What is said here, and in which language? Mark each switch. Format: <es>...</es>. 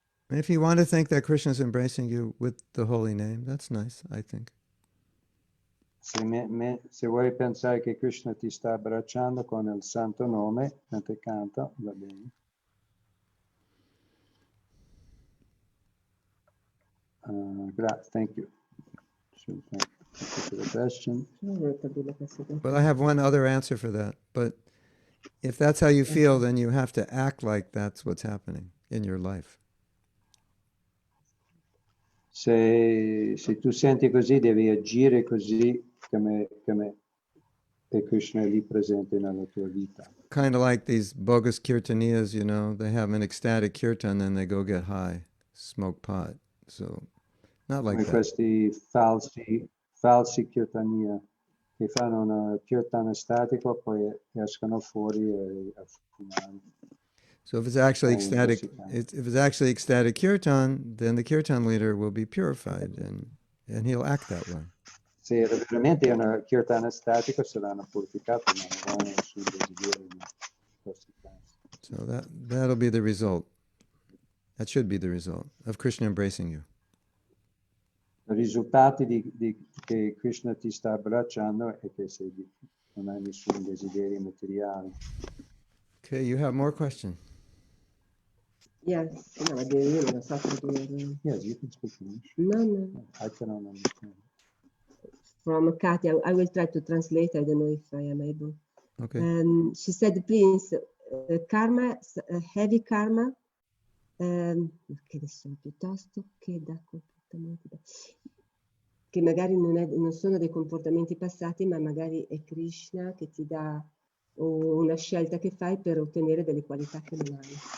<en>If you want to think that Krishna is embracing you with the holy name, that's nice, I think.</en> <it>Se vuoi pensare che Krishna ti sta abbracciando con il santo nome mentre canta, va bene.</it> <en>Thank you. Thank you for the question. But I have one other answer for that. But if that's how you feel, then you have to act like that's what's happening in your life.</en> <it>Se tu senti così, devi agire così come e Krishna è lì presente nella tua vita.</it> <en>Kind of like these bogus kirtaniyas, you know, they have an ecstatic kirtan and they go get high, smoke pot. So, not like</en> <it>Come</it> <en>that.</en> <it>questi falsi kirtaniya che fanno un kirtan estatico, poi escono fuori a fumare.</it> <en>So if it's actually ecstatic, if it's actually ecstatic kirtan, then the kirtan leader will be purified and he'll act that way.</en> <it>Se veramente è un kirtan estatico, saranno purificati, ma non vanno sul desiderio di questi casi.</it> <en>So that'll be the result. That should be the result of Krishna embracing you.</en> <it>I risultati che Krishna ti sta abbracciando è che non hai nessun desiderio materiale.</it> <en>Okay, you have more questions. Yes, no,</en> <it>io non lo so tradurre.</it> <en>Yes, you can speak English. No. I cannot understand. From Katya, I will try to translate. I don't know if I am able. Okay. She said, please, karma, heavy karma,</en> <it>che adesso piuttosto che da comportamenti, che magari non sono dei comportamenti passati, ma magari è Krishna che ti dà o una scelta che fai per ottenere delle qualità che non hai.</it>